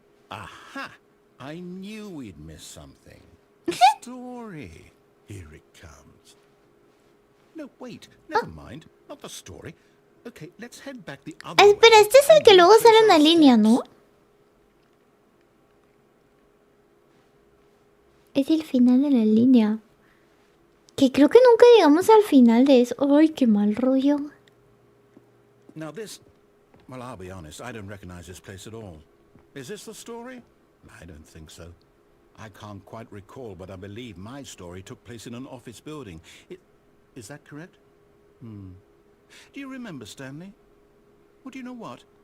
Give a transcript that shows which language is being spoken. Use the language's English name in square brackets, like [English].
[English] Aha! I knew we'd miss something. Story. Here it comes. No, wait. Never mind. Not the story. Okay, let's head back the other way. [Spanish] Espera, este es el que luego sale en la línea, ¿no? Es el final de la línea. Que creo que nunca llegamos al final de eso. Ay, qué mal rollo. [English] Now this... Well, I'll be honest. I don't recognize this place at all. Is this the story? I don't think so. I can't quite recall, but I believe my story took place in an office building. Is that correct? Do you remember, Stanley? Well, do you know what?